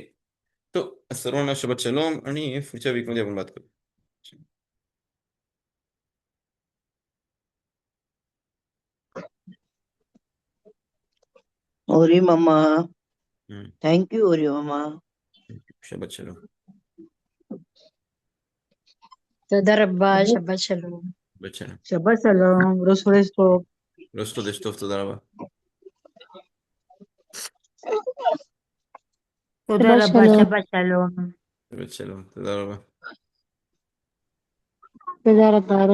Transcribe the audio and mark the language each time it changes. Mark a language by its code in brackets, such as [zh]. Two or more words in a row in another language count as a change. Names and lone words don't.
[mr] तो सर्वांना [he] שבת שלום, [mr] आणि पुढच्या वीकमध्ये आपण बात करू. ओरी मामा. हम्म. [en] thank you ओरी मामा. [he] שבת שלום. תודה רבה, שבת שלום. שבת שלום. שבת שלום, ראש חודש טוב. רש חודש טוב, תודה רבה. תודה שבת רבה, שלום. שבת שלום. שבת שלום, תודה רבה. תודה רבה, ראש